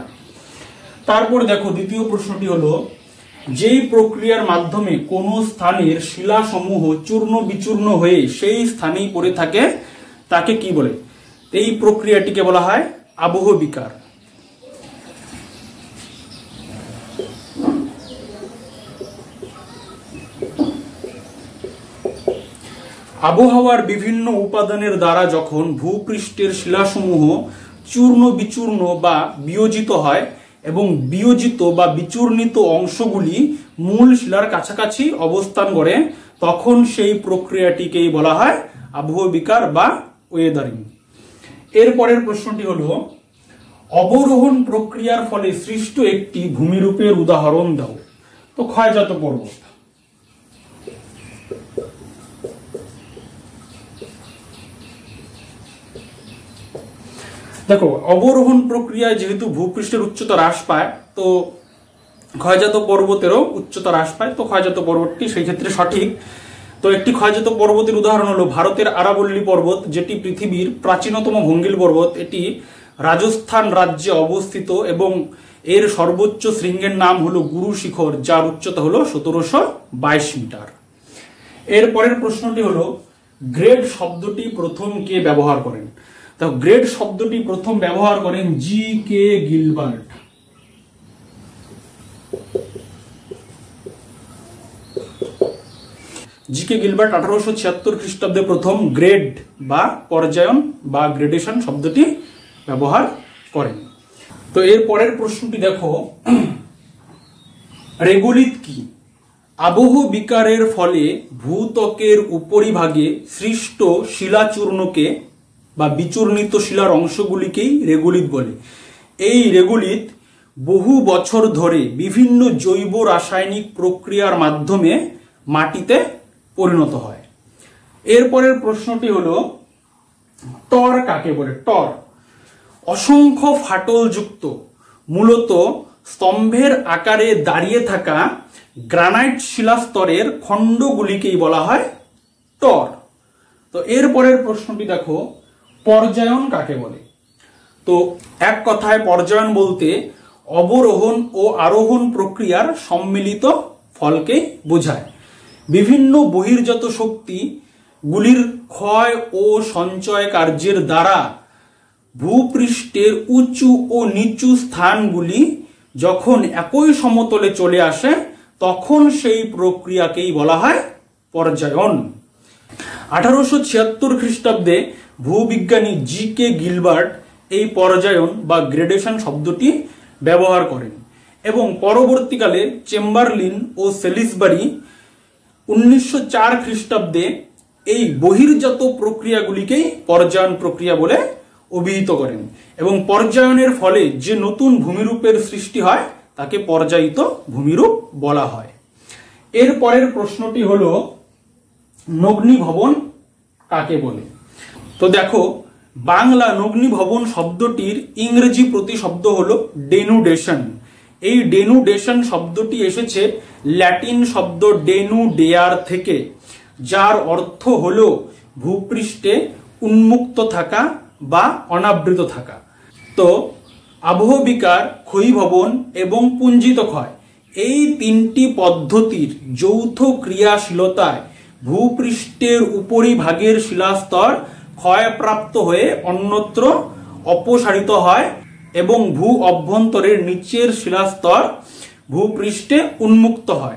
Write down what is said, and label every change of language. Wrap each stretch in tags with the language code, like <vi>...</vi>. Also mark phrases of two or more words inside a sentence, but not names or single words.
<bn>তারপর দেখো দ্বিতীয় প্রশ্নটি হলো যেই প্রক্রিয়ার মাধ্যমে কোনো স্থানের শিলা সমূহ চূর্ণ বিচূর্ণ হয়ে সেই স্থানেই পড়ে থাকে তাকে কী বলে? এই প্রক্রিয়াটিকে বলা হয় আবহ বিকার। আবহাওয়ার বিভিন্ন উপাদানের দ্বারা যখন ভূপৃষ্ঠের শিলাসমূহ চূর্ণ বিচূর্ণ বা বিয়োজিত হয় এবং বিয়োজিত বা বিচূর্ণিত অংশগুলি মূল শিলার কাছাকাছি অবস্থান করে তখন সেই প্রক্রিয়াটিকেই বলা হয় আবহ বিকার বা ওয়েদারিং। এরপরের প্রশ্নটি হলো অবরোহণ প্রক্রিয়ার ফলে সৃষ্ট একটি ভূমিরূপের উদাহরণ দাও। তো ক্ষয়জাত পর্বত। দেখো অবরোহণ প্রক্রিয়া যেহেতু ভূপৃষ্ঠের উচ্চতা হ্রাস পায় তো ক্ষয়জাত পর্বতেরও উচ্চতা হ্রাস পায় तो क्षयजात पर्वतेरও उच्चता ह्रास पाय। তো ক্ষয়জাত পর্বতটি সেই ক্ষেত্রে সঠিক। তো একটি ক্ষয়জাত পর্বতের উদাহরণ হলো ভারতের আরাবল্লী পর্বত যেটি পৃথিবীর প্রাচীনতম ভঙ্গিল পর্বত। এটি রাজস্থান রাজ্যে অবস্থিত এবং এর সর্বোচ্চ শৃঙ্গের নাম হলো গুরু শিখর যার উচ্চতা হলো 1722 মিটার। এরপরের প্রশ্নটি হলো গ্রেড শব্দটি প্রথম কে ব্যবহার করেন? তো গ্রেড শব্দটি প্রথম ব্যবহার করেন জি কে গিলবার্ট। জি কে গিলবার্ট 1876 খ্রিস্টাব্দে প্রথম গ্রেড বা পর্যায়ন বা গ্রেডেশন শব্দটি ব্যবহার করেন। তো এর পরের প্রশ্নটি দেখো রেগোলিত কী? আবহ বিকারের ফলে ভূত্বকের উপরিভাগে সৃষ্ট শিলাচূর্ণকে বা বিচূর্ণিত শিলার অংশগুলিকেই রেগোলিত বলে। এই রেগোলিত বহু বছর ধরে বিভিন্ন জৈব রাসায়নিক প্রক্রিয়ার মাধ্যমে মাটিতে পরিণত হয়। এরপরের প্রশ্নটি হলো টর কাকে বলে? টর অসংখ্য ফাটল যুক্ত মূলত স্তম্ভের আকারে দাঁড়িয়ে থাকা গ্রানাইট শিলাস্তরের খণ্ডগুলিকেই বলা হয় টর। তো এরপরের প্রশ্নটি দেখো পর্যায়ন কাকে বলে? তো এক কথায় পর্যায়ন বলতে অবরোহণ ও আরোহণ প্রক্রিয়ার সম্মিলিত ফলকে বোঝায়। বিভিন্ন বহির্গত শক্তি গুলির ক্ষয় ও সঞ্চয় কার্যের দ্বারা ভূপৃষ্ঠের উঁচু ও নীচু স্থানগুলি যখন একই সমতলে চলে আসে তখন সেই প্রক্রিয়াকেই বলা হয় পর্যায়ন। 1876 খ্রিস্টাব্দে ভূবিজ্ঞানী জি কে গিলবার্ট এই পর্যায়ন বা গ্রেডেশন শব্দটি ব্যবহার করেন এবং পরবর্তীকালে চেম্বারলিন ও সেলিসবারি 1904 খ্রিস্টাব্দে এই বহির্জাত প্রক্রিয়াগুলিকেই পর্যায়ন প্রক্রিয়া বলে অভিহিত করেন এবং পর্যায়নের ফলে যে নতুন ভূমিরূপের সৃষ্টি হয় তাকে পর্যায়িত ভূমিরূপ বলা হয়। এর পরের প্রশ্নটি হলো নগ্নি ভবন কাকে বলে? তো দেখো বাংলা নগ্নি ভবন শব্দটির ইংরেজি প্রতিশব্দ হলো ডেনুডেশন। এই ডেনুডেশন শব্দটি এসেছে ল্যাটিন শব্দ ডেনুডেয়ার থেকে যার অর্থ হলো ভূপৃষ্ঠে উন্মুক্ত থাকা বা অনাবৃত থাকা। তো আবহ বিকার ক্ষয়ীভবন এবং পুঞ্জিত ক্ষয় এই তিনটি পদ্ধতির যৌথ ক্রিয়াশীলতায় ভূপৃষ্ঠের উপরিভাগের শিলাস্তর ক্ষয়প্রাপ্ত হয়ে অন্যত্র অপসারিত হয় এবং ভূ অভ্যন্তরের নিচের শিলাস্তর ভূপৃষ্ঠে উন্মুক্ত হয়।</bn>